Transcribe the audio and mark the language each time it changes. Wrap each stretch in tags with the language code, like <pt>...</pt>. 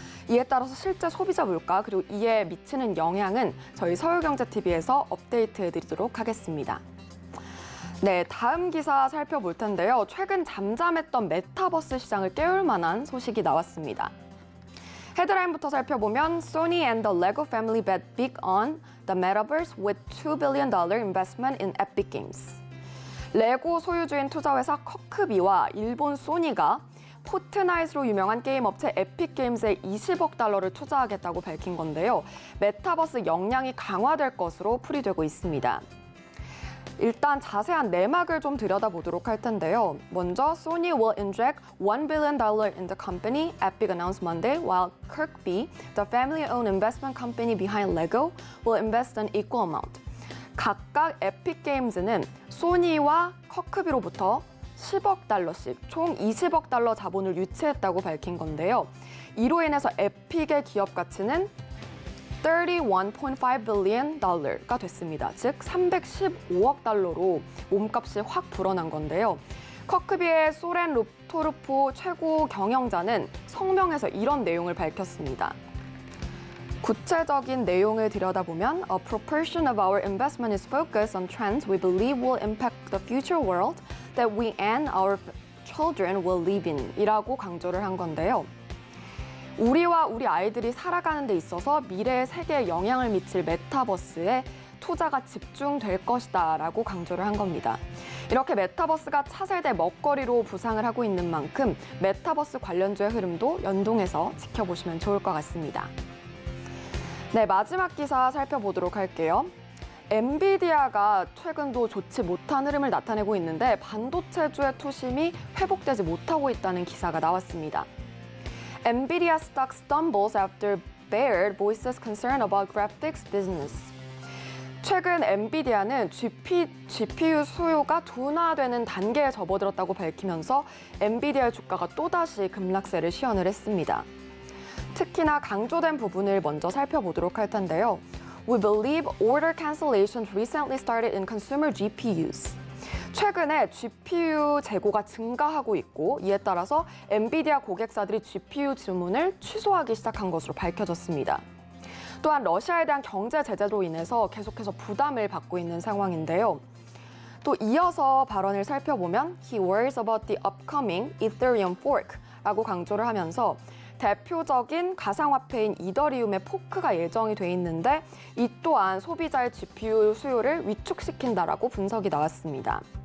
<ko>이에 따라서 실제 소비자 물가 그리고 이에 미치는 영향은 저희 서울경제TV에서 업데이트해드리도록 하겠습니다. 네, 다음 기사 살펴볼 텐데요. 최근 잠잠했던 메타버스 시장을 깨울 만한 소식이 나왔습니다. 헤드라인부터 살펴보면</ko> <en>Sony and the Lego family bet big on the metaverse with $2 billion investment in Epic Games.</en> <ko>레고 소유주인 투자회사 커크비와 일본 소니가 포트나잇으로 유명한 게임 업체 에픽 게임즈에 20억 달러를 투자하겠다고 밝힌 건데요. 메타버스 역량이 강화될 것으로 풀이되고 있습니다. 일단 자세한 내막을 좀 들여다보도록 할 텐데요. 먼저</ko> <en>Sony will inject $1 billion in the company, Epic announced Monday, while Kirkby, the family-owned investment company behind Lego, will invest an equal amount.</en> <ko>각각 에픽 게임즈는 소니와 커크비로부터 10억 달러씩 총 20억 달러 자본을 유치했다고 밝힌 건데요. 이로 인해서 에픽의 기업 가치는</ko> <en>$31.5 billion</en> <ko>가 됐습니다. 즉 315억 달러로 몸값이 확 불어난 건데요. 커크비의 소렌 루토르프 최고 경영자는 성명에서 이런 내용을 밝혔습니다. 구체적인 내용을 들여다보면</ko> <en>A proportion of our investment is focused on trends we believe will impact the future world that we and our children will live in</en> <ko>이라고 강조를 한 건데요. 우리와 우리 아이들이 살아가는 데 있어서 미래의 세계에 영향을 미칠 메타버스에 투자가 집중될 것이다 라고 강조를 한 겁니다. 이렇게 메타버스가 차세대 먹거리로 부상을 하고 있는 만큼 메타버스 관련주의 흐름도 연동해서 지켜보시면 좋을 것 같습니다. 네, 마지막 기사 살펴보도록 할게요. 엔비디아가 최근도 좋지 못한 흐름을 나타내고 있는데 반도체주의 투심이 회복되지 못하고 있다는 기사가 나왔습니다.</ko> <en>NVIDIA stock stumbles after Baird voices concern about graphics business.</en> <ko>최근 엔비디아는 GPU 수요가 둔화되는 단계에 접어들었다고 밝히면서 엔비디아의 주가가 또다시 급락세를 시현을 했습니다. 특히나 강조된 부분을 먼저 살펴보도록 할 텐데요.</ko> <en>We believe order cancellations recently started in consumer GPUs.</en> <ko>최근에 GPU 재고가 증가하고 있고 이에 따라서 엔비디아 고객사들이 GPU 주문을 취소하기 시작한 것으로 밝혀졌습니다. 또한 러시아에 대한 경제 제재로 인해서 계속해서 부담을 받고 있는 상황인데요. 또 이어서 발언을 살펴보면</ko> <en>He worries about the upcoming Ethereum fork</en> <ko>라고 강조를 하면서 대표적인 가상화폐인 이더리움의 포크가 예정이 돼 있는데 이 또한 소비자의 GPU 수요를 위축시킨다라고 분석이 나왔습니다.</ko>